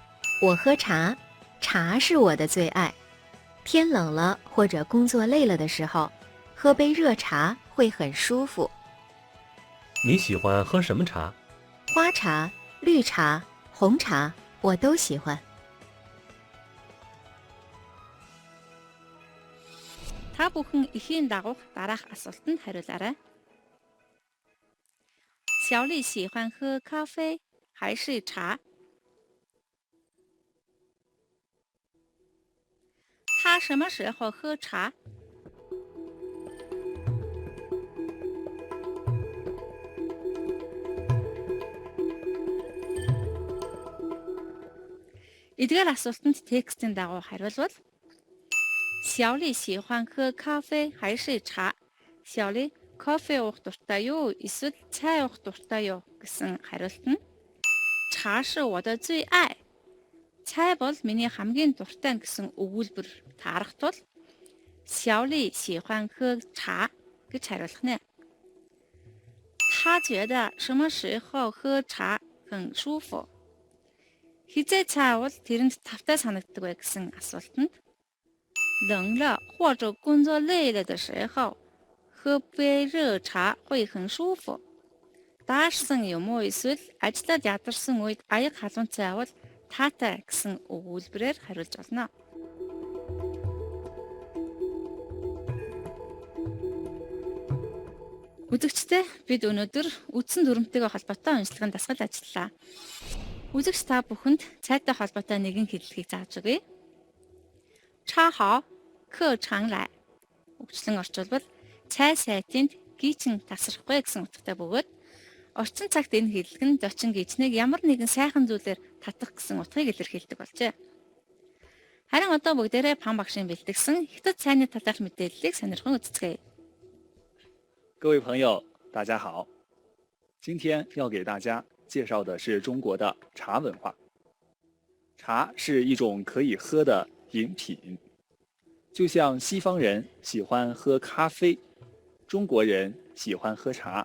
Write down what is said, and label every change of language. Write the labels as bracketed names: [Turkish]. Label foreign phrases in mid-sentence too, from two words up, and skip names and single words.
[Chinese] 我喝茶，茶是我的最爱。天冷了或者工作累了的时候，喝杯热茶会很舒服。你喜欢喝什么茶？花茶、绿茶、红茶，我都喜欢。 [Mongolian] Та бүхэн эхийн дагуух дараах асуултанд хариулаарай. [Chinese] 小丽喜欢喝咖啡还是茶？她什么时候喝茶？ [Mongolian] Эдгээр асуултанд текстийн дагуу хариулвал [Chinese] 小丽喜欢喝咖啡还是茶？ [Mongolian] 小丽 кофе уух дуртай юу? Эсвэл цай уух дуртай юу гэсэн хариулт нь [Chinese] 茶是我的最爱. [Mongolian] Цай бол миний хамгийн дуртай гэсэн өгүүлбэр таарах тул [Chinese] 小丽喜欢喝茶 [Mongolian] гэж хариулах нэ. [Chinese] 她觉得什么时候喝茶很舒服? [Mongolian] Хизээ цай уул тэрэнд тавтай санагддаг вэ гэсэн асуултанд [Chinese] 冷了或者工作累了的时候，喝杯热茶会很舒服. [Mongolian] Даашсан юм уу эсвэл ажиллаад ядарсан үед аяг халуун цай авал таатай гэсэн өгүүлбэрээр хариулж болно. Үзэгчдээ бид өнөөдөр үдсэн дүрмтэйгээ холбоотой уншлагын дасгал ажиллалаа. Үзэгч та бүхэнд цайтай холбоотой нэгэн хэллэгийг зааж өгье. [Chinese] 茶好，客常来. [Mongolian] Өгчлэн орчуулбал цай сайтинд гийчин тасрахгүй гэсэн утгатай бөгөөд орчин цагт энэ хэллэг нь зочин гийчнийг ямар нэгэн сайхан зүйлээр татах гэсэн утгыг илэрхийлдэг болжээ. Харин одоо бүгдээрээ Пан багшийн бэлтгэсэн Хятад цайны талаарх мэдээллийг сонирхон үздэцгээе. [Chinese] 各位朋友，大家好。今天要给大家介绍的是中国的茶文化。茶是一种可以喝的饮品，就像西方人喜欢喝咖啡，中国人喜欢喝茶。